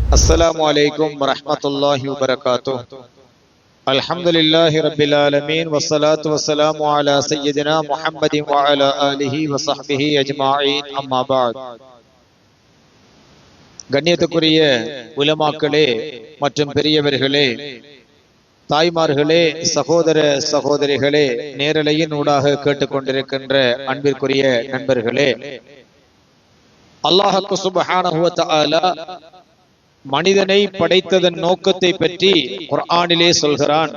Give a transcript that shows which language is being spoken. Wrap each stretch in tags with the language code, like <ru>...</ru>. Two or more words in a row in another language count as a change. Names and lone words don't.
<ar>السلام عليكم ورحمة الله وبركاته. الحمد لله رب العالمين والصلاة والسلام على سيدنا محمد وعلى آله وصحبه أجمعين. أما بعد.</ar> <ta>கண்ணியத்துக்குரிய உலமாக்களே மற்றும் பெரியவர்களே, தாய்மார்களே, சகோதர சகோதரிகளே, நேரலையின் ஊடாக கேட்டுக்கொண்டிருக்கின்ற அன்பிற்குரிய நண்பர்களே, அல்லாஹ்</ta> <ar>سبحانه وتعالى</ar> <ta>மனிதனை படைத்ததன் நோக்கத்தை பற்றி குர்ஆனிலே சொல்கிறான்.</ta>